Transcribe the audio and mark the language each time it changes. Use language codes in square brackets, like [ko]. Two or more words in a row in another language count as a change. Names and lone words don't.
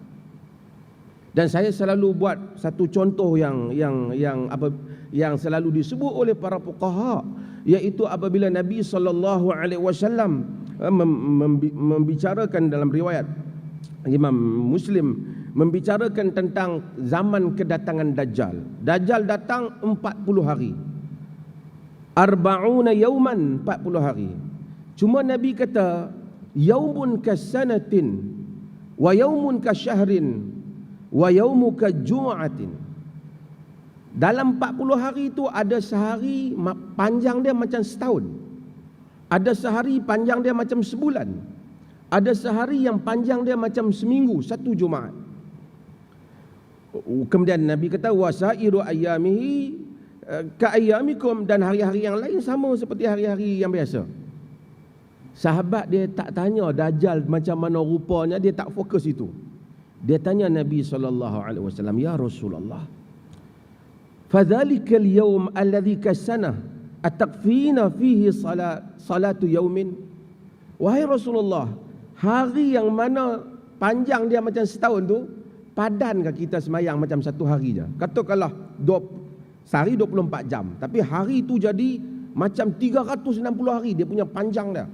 [ms] Dan saya selalu buat satu contoh yang selalu disebut oleh para fuqaha, iaitu apabila Nabi SAW membicarakan dalam riwayat Imam Muslim membicarakan tentang zaman kedatangan Dajjal. Dajjal datang 40 hari. [ar] أربعون يوما, [ms] 40 hari. Cuma Nabi kata, [ar] يوم كسنة ويوم كشهر ويوم كجمعة. [ms] Dalam 40 hari itu ada sehari panjang dia macam setahun. Ada sehari panjang dia macam sebulan. Ada sehari yang panjang dia macam seminggu, satu Jumaat. Kemudian Nabi kata, [ar] وسائر أيامه كأيامكم, [ms] dan hari-hari yang lain sama seperti hari-hari yang biasa. Sahabat dia tak tanya Dajjal macam mana rupanya, dia tak fokus itu. Dia tanya Nabi SAW, [ar] يا رسول الله فذلك اليوم الذي كسنة أتكفينا فيه صلاة يوم. [ms] Wahai Rasulullah, hari yang mana panjang dia macam setahun tu, padankah kita semayang macam satu hari je? Katakanlah sehari 24 jam, tapi hari tu jadi macam 360 hari dia punya panjang dia.